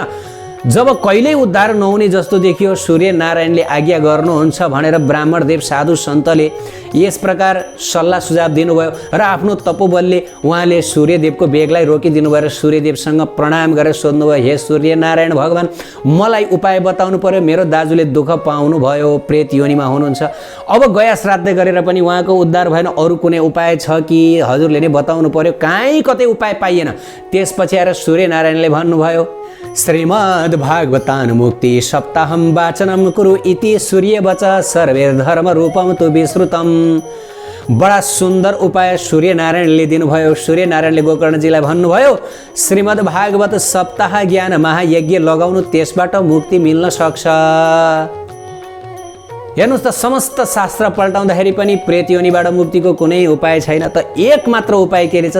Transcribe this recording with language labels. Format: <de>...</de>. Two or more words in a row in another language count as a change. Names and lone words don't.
<ne>जब कहिल्यै उद्धार नहुने जस्तो देखियो सूर्य नारायणले आज्ञा गर्नुहुन्छ भनेर ब्राह्मणदेव साधु सन्तले यस प्रकार सल्लाह सुझाव दिनुभयो र आफ्नो तपोबलले उहाँले सूर्यदेवको वेगलाई रोकिदिनु भयो र सूर्यदेवसँग प्रणाम गरेर सोध्नुभयो हे सूर्य नारायण भगवान, मलाई उपाय बताउनु पर्यो, मेरो दाजुले दुःख पाउनु भयो, प्रेत योनिमा हुनुहुन्छ, अब गया श्राद्ध गरेर पनि उहाँको उद्धार भएन, अरू कुनै उपाय छ कि हजुरले नै बताउनु पर्यो, काहीँ कतै उपाय पाइएन। त्यसपछि आएर सूर्य नारायणले भन्नुभयो</ne> <sa>श्रीमद् भागवतानुमुक्ति सप्ताहं वाचनं कुरु इति सूर्यवच सर्वैर्धर्म रूपम तु विश्रुतम।</sa> <ne>बडा सुन्दर उपाय सूर्य नारायणले दिनुभयो। सूर्य नारायणले गोकर्णजीलाई भन्नुभयो श्रीमद् भागवत सप्ताह ज्ञान महायज्ञ लगाउनु, त्यसबाट मुक्ति मिल्न सक्छ। हेर्नुहोस् त, समस्त शास्त्र पल्टाउँदाखेरि पनि प्रेत योनिबाट मुक्तिको कुनै उपाय छैन, त एक मात्र उपाय के रहेछ?</ne>